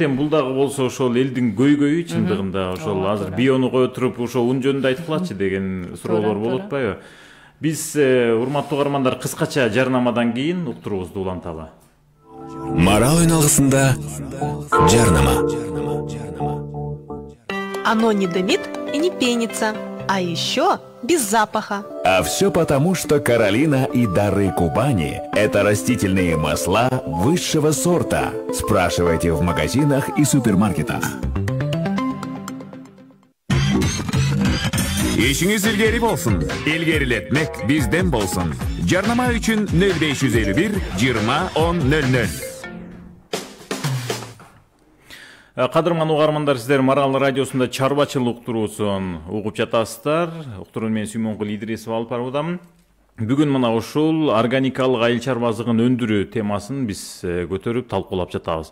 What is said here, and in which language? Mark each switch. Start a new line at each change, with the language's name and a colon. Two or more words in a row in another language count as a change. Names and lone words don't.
Kyrgyz: Бул дагы болсо ошол элдин көйгөйү, чындыгында ошол азыр биону кое туруп ошол ун жөнүндө айткылачы деген суроолор болуп атпайбы? Биз урматтуу угармандар кыскача жарнамадан кийин уктуруубузду уланталы. Марал үналгысында жарнама.
Russian: Оно не дымит и не пенится, а еще без запаха. А все потому, что Каролина и Дары Кубани – это растительные масла высшего сорта. Спрашивайте в магазинах и супермаркетах.
Kyrgyz: Ишиңиз илгери болсун. Илгерилетмек бизден болсун. Жарнама үчүн 0551 20 10 00. Кадырман угармандар, сиздер Марал радиосунда чарбачылык уктуруусун угуп жатасыздар. Уктурууну мен Сүймөнгүл Идрисов алып баруудамын. Бүгүн мына ушул органикалык айыл чарбазыгын өндүрүү темасын биз көтөрүп талкуулап жатабыз.